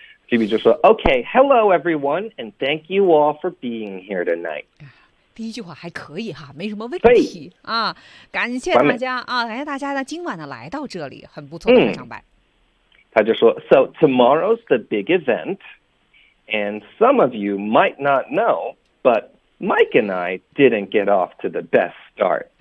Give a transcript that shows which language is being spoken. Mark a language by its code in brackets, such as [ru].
[en] Phoebe [zh] 就说 [en] OK, hello everyone, and thank you all for being here tonight. [zh] 第一句话还可以哈，没什么问题啊，感谢大家啊，感谢大家呢今晚呢来到这里，很不错的开场白。他就说 [en] So tomorrow's the big event, and some of you might not know, but Mike and I didn't get off to the best start.